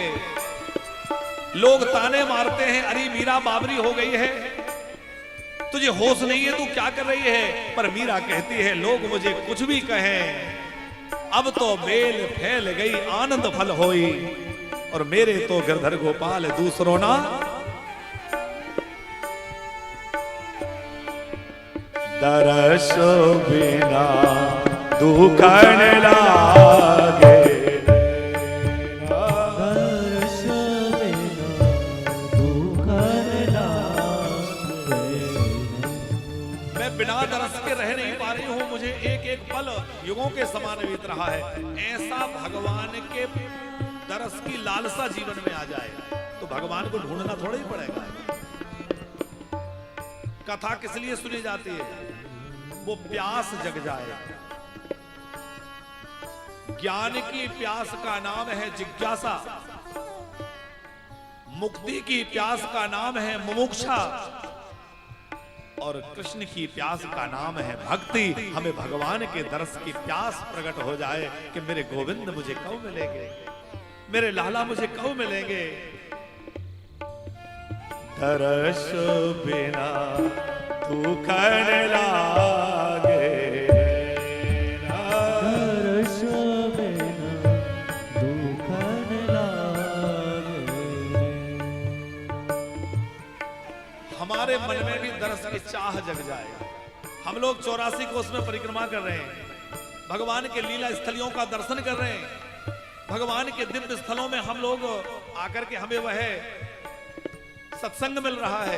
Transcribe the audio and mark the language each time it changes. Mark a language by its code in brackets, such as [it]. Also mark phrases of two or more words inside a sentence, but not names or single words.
[hi] लोग ताने मारते हैं, अरे मीरा बाबरी हो गई है, तुझे होश नहीं है, तू क्या कर रही है। पर मीरा कहती है, लोग मुझे कुछ भी कहें, अब तो बेल फैल गई आनंद फल होई, और मेरे तो गिरधर गोपाल दूसरों ना। दरस बिना दुख न लागे, दरस बिना दुख न लागे। मैं बिना दरस के रह नहीं पा रही हूं, मुझे एक एक पल युगों के समान बीत रहा है। ऐसा भगवान के दरस की लालसा जीवन में आ जाए तो भगवान को ढूंढना थोड़ा ही पड़ेगा। कथा किस लिए सुनी जाती है? वो प्यास जग जाए। ज्ञान की प्यास का नाम है जिज्ञासा, मुक्ति की प्यास का नाम है मुमुक्षा, और कृष्ण की प्यास का नाम है भक्ति। हमें भगवान के दरस की प्यास प्रकट हो जाए कि मेरे गोविंद मुझे कब मिलेंगे, मेरे लाला मुझे कब मिलेंगे। दरस बिना दुख न लागे, दरस बिना दुख न लागे। हमारे मन में भी दरस की चाह जग जाए। हम लोग 84 कोस में परिक्रमा कर रहे हैं, भगवान के लीला स्थलियों का दर्शन कर रहे हैं, भगवान के दिव्य स्थलों में हम लोग आकर के हमें वह सत्संग मिल रहा है।